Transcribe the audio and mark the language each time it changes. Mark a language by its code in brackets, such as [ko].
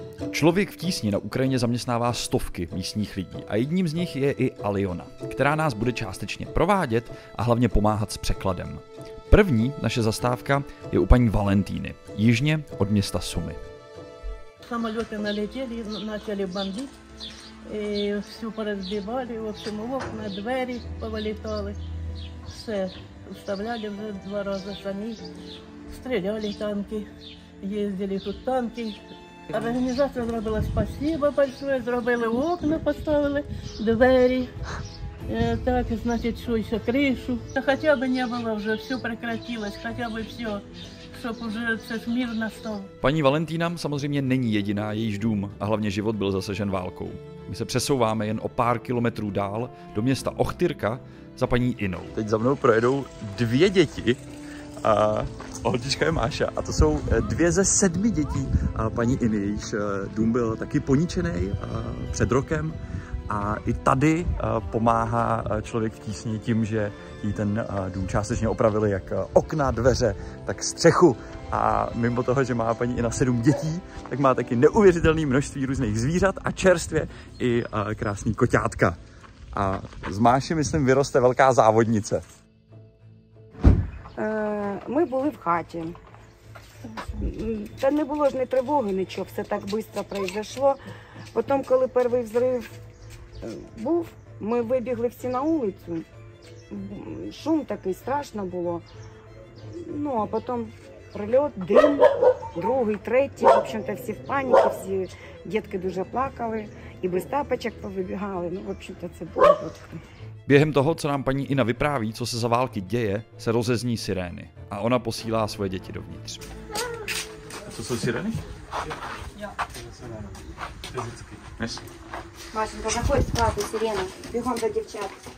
[cs] Člověk v tísni na Ukrajině zaměstnává stovky místních lidí a jedním z nich je i Aliona, která nás bude částečně provádět a hlavně pomáhat s překladem. První naše zastávka je u paní Valentíny, jižně od města Sumy. [ru] Самолеты налетели, начали бомбить, и все поразбивали, в общем, окна, двери повылетали, все вставляли уже 2 раза сами, стреляли танки, ездили тут танки. Организация зробила спасибо большое, зробили окна, поставили, двери. Так, значит, что еще, крышу. Хотя бы не было уже, все прекратилось, хотя бы все, чтобы уже мир настал. [cs] Paní Valentína samozřejmě není jediná, jejíž dům a hlavně život byl zasažen válkou. My se přesouváme jen o pár kilometrů dál do města Ochtyrka za paní Inou. Teď za mnou projedou 2 děti, holčička je Máša a to jsou 2 ze 7 dětí paní Iny, jejíž dům byl taky poničený před rokem. A i tady pomáhá Člověk v tísni tím, že jí ten dům částečně opravili jak okna, dveře, tak střechu. A mimo toho, že má paní Ina 7 dětí, tak má taky neuvěřitelné množství různých zvířat a čerstvě i krásný koťátka. A z Máši, myslím, vyroste velká závodnice. [uk] Ми були в хаті. Та не було ж ні тривоги, нічого, все так швидко пройшло. Потім, коли перший взрив був, ми вибігли всі на вулицю. Шум такий, страшно було. Ну, а потім прильот, дим, другий, третій. [ru] В общем-то, [uk] всі в паніці, всі дітки дуже плакали. І без тапочок повибігали. Ну, [ru] в общем-то, [uk] це було. [cs] Během toho, co nám paní Ina vypráví, co se za války děje, se rozezní sirény a ona posílá svoje děti dovnitř. A co jsou sirény? Jo. [en] Yes. [uk] Машенька, заходь в хату, сирена. Бігом до дівчат.